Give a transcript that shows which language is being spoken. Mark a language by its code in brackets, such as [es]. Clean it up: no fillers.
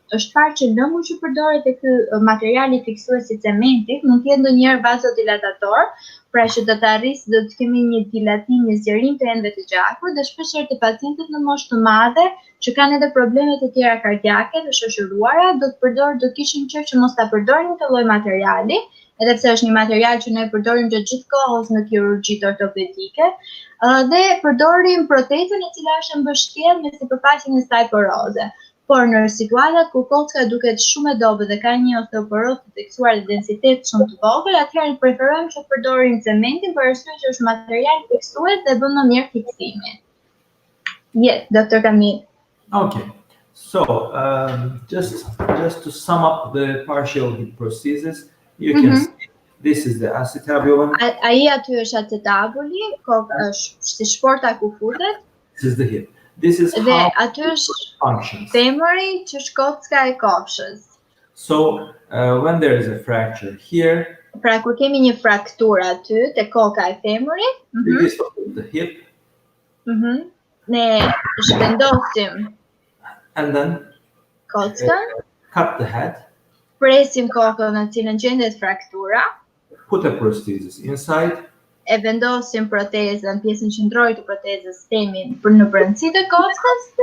[sq] Është parë që lëngu që përdoret e ky materiali fiksues i cementit mund të jetë ndonjëherë vasodilatator, pra që do të arrisë do të kemi një dilatim, një zgjerim të endëve të gjakut, dhe shpeshherë te pacientët në moshë të madhe që kanë edhe probleme të tjera kardiake dhe shoqëruara, do kishim qejf që mos ta përdorim këtë lloj materiali, edhe pse është një material që ne përdorim gjithë kohës në kirurgjitë ortopedike, dhe përdorim protezën e cila është mbështjellë me sipërfaqen e saj poroze. Por në situatat kur kocka duket shumë e dobët dhe ka një osteoporoz të theksuar dhe densitet shumë të vogël, atëherë preferojmë që të përdorim cementin për arsye që është material fiksues dhe bën më mirë fiksimin. [en] Yes, Dr. Kamil. Okay. So, just to sum up the partial hip prosthesis, you can see this is the acetabular. [sq] Ai aty është acetabuli, është si shporta ku futet. [en] This is the hip. This is how it functions. [sq] Femori që është kocka e kofshës. [en] So, when there is a fracture here, [sq] pra kur kemi një frakturë aty te koka e femorit, [en] we dislocate the hip. [sq] Ne zhvendosim [en] and then [sq] kockën, [en] cut the head, [sq] presim kokën në cilën gjendet fraktura, [en] put a prosthesis inside, [sq] e vendosim protezën, pjesën qendrore të protezës temin në brendësi të kockës,